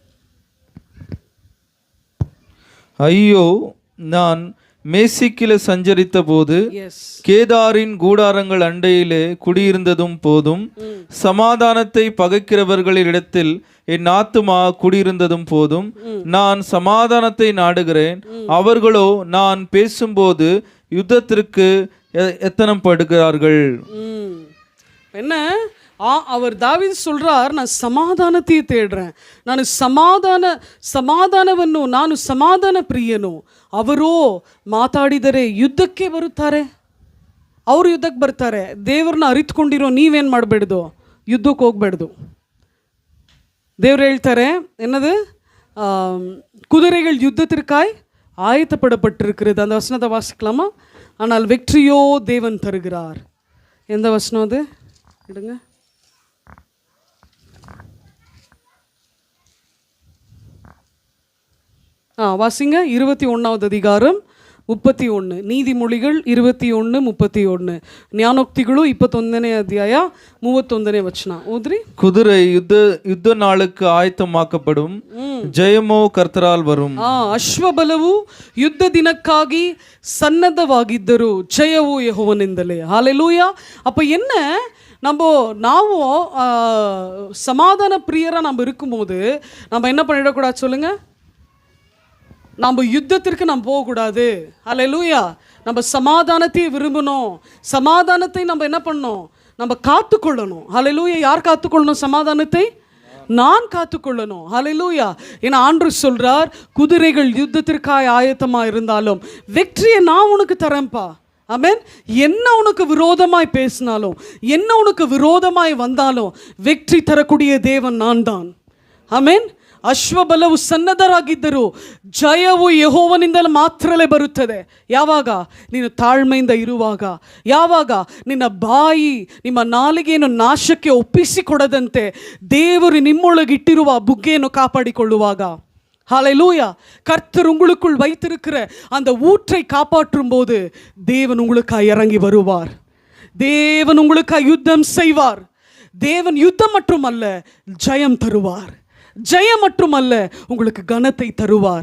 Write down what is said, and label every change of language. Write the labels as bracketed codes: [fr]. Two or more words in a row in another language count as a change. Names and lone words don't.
[ta] ஐயோ, நான் மேசிக்கில சஞ்சரித்த போது கேதாரின் கூடாரங்கள் அண்டையிலே குடியிருந்ததும் போதும், சமாதானத்தை பகைக்கிறவர்களிடத்தில் என் ஆத்துமா குடியிருந்ததும் போதும். நான் சமாதானத்தை நாடுகிறேன், அவர்களோ நான் பேசும்போது யுத்தத்திற்கு எத்தனம் படுகிறார்கள். என்ன அவர் தாவீது சொல்றார், நான் ಸಮಾಧಾನத்தையே தேடுறேன், [kn] ನಾನು ಸಮಾಧಾನವನ್ನು ನಾನು ಸಮಾಧಾನ ಪ್ರಿಯನು. ಅವರೋ ಮಾತಾಡಿದರೆ ಯುದ್ಧಕ್ಕೆ ಬರುತ್ತಾರೆ. ಅವರು ಯುದ್ಧಕ್ಕೆ ಬರ್ತಾರೆ. ದೇವರನ್ನ ಅರಿತುಕೊಂಡಿರೋ ನೀವೇನು ಮಾಡಬೇಡ್ದು, ಯುದ್ಧಕ್ಕೆ ಹೋಗ್ಬೇಡ್ದು. ದೇವ್ರು ಹೇಳ್ತಾರೆ [ta] என்னது, குதிரைகள் யுத்தத்திற்காய் ஆயத்தப்படப்பட்டிருக்கிறது. அந்த வசனத்தை வாசிக்கலாமா? ஆனால் வெற்றியோ தேவன் தருகிறார். எந்த வசனம் அது? இடுங்க. வாசிங்க. 21வது அதிகாரம் 31, [kn] ನೀತಿಮೊಳಿಗಳು 21:31, ಜ್ಞಾನೋಕ್ತಿಗಳು 21ನೇ ಅಧ್ಯಾಯ 31ನೇ ವಚನ ಓದ್ರಿ. [ta] குதிரை யுத்த நாளுக்கு ஆயத்தமாக்கப்படும், ஜெயமோ கர்த்தரால் வரும். [kn] ಅಶ್ವಬಲವು ಯುದ್ಧ ದಿನಕ್ಕಾಗಿ ಸನ್ನದ್ಧವಾಗಿದ್ದರು, ಜಯವು ಯೆಹೋವನಿಂದಲೇ. [ta] ஹalleluya. அப்போ என்ன, ನಾವು சமாதான பிரியராக நம்ம இருக்கும்போது நம்ம என்ன பண்ணிடக்கூடாது சொல்லுங்க? நம்ம யுத்தத்திற்கு நம்ம போகக்கூடாது. ஹல்லேலூயா. நம்ம சமாதானத்தை விரும்பணும். சமாதானத்தை நம்ம என்ன பண்ணணும்? நம்ம காத்துக்கொள்ளணும். ஹல்லேலூயா. யார் காத்துக்கொள்ளணும் சமாதானத்தை? நான் காத்துக்கொள்ளணும். ஹல்லேலூயா. ஏன்னா ஆண்டவர் சொல்றார், குதிரைகள் யுத்தத்திற்காக ஆயத்தமாக இருந்தாலும் வெற்றியை நான் உனக்கு தரேன்ப்பா. ஆமென். என்ன உனக்கு விரோதமாய் பேசினாலும், என்ன உனக்கு விரோதமாய் வந்தாலும் வெற்றி தரக்கூடிய தேவன் நான் தான். [kn] ಆಮೆನ್. ಅಶ್ವಬಲವು ಸನ್ನದ್ಧರಾಗಿದ್ದರು, ಜಯವು ಯೆಹೋವನಿಂದಲೇ ಮಾತ್ರಲೇ ಬರುತ್ತದೆ. ಯಾವಾಗ? ನೀನು ತಾಳ್ಮೆಯಿಂದ ಇರುವಾಗ, ಯಾವಾಗ ನಿನ್ನ ಬಾಯಿ ನಿಮ್ಮ ನಾಲಿಗೆಯನ್ನು ನಾಶಕ್ಕೆ ಒಪ್ಪಿಸಿಕೊಡದಂತೆ ದೇವರು ನಿಮ್ಮೊಳಗಿಟ್ಟಿರುವ ಬುಗ್ಗೆಯನ್ನು ಕಾಪಾಡಿಕೊಳ್ಳುವಾಗ. [ta] ஹல்லேலூயா. கர்த்தர் உங்களுக்குள் வைத்திருக்கிற அந்த ஊற்றை காப்பாற்றும் போது தேவன் உங்களுக்காக இறங்கி வருவார். தேவன் உங்களுக்காக யுத்தம் செய்வார். தேவன் யுத்தம் மட்டுமல்ல, ஜெயம் தருவார். ஜெயம் மட்டுமல்ல, உங்களுக்கு கனத்தை தருவார்.